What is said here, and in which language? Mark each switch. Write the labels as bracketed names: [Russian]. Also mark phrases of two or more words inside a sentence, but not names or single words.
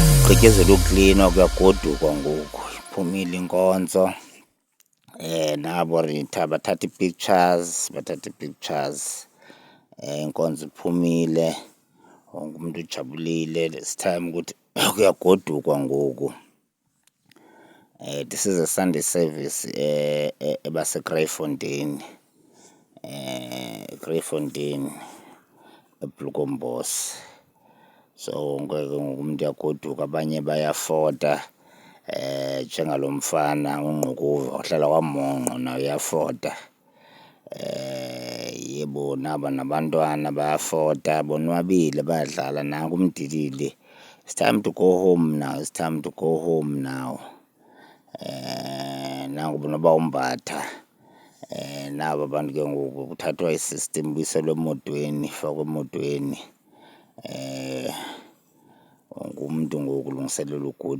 [Xhosa] kugqityezelwa uklinwa kuyagodukwa ngoku, iphumile inkonzo. Nabo Rita bathatha ii-pictures, inkonzo iphumile, wonke umntu ujabulile. [English] It's time [Xhosa] ukuthi kuyagodukwa ngoku. [English] This is a Sunday service ebaseKruifontein, Kraaifontein eBloekombos. [Xhosa] So wonke ke ngoku umntu uyagoduka, abanye bayafota njengalo mfana uNgqukuva ohlala kwaMongqo naye uyafota. Yebo naba nabantwana bayafota, bonwabile bayadlala. Nanku umdilili, [English] it's time to go home now, it's time to go home now. [Xhosa] Nangu noba uMbatha, naba bantu ke ngoku kuthathwa i-system ibuyiselwe emotweni, ifakwe emotweni. Wonke umntu ngoku ulungiselela ugoduka.